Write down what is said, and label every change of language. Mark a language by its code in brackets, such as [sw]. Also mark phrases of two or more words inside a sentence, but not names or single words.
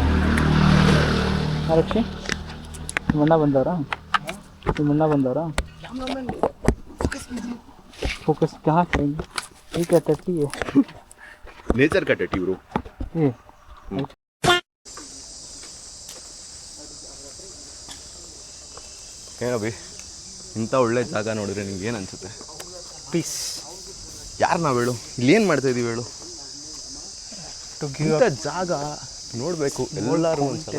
[kn] ರಕ್ಷಿ, ನಿಮ್ಮ ಅಣ್ಣ ಬಂದವರಾ? [hi] फोकस कहाँ करेंगे? ये क्या टट्टी है? [kn] ನೇಚರ್ ಕಟ್ಟೆಟ್ ಇವರು. ಏನಭಿ ಇಂಥ ಒಳ್ಳೆ ಜಾಗ ನೋಡಿದ್ರೆ ನಿಮ್ಗೆ ಏನು ಅನ್ಸುತ್ತೆ? ಪೀಸ್. ಯಾರು ನಾವು ಹೇಳು, ಇಲ್ಲಿ ಏನು ಮಾಡ್ತಾ ಇದೀವಿ ಹೇಳು? ಇಂಥ ಜಾಗ ನೋಡಬೇಕು ಎಲ್ಲರೂ ಒಂದ್ಸಲ.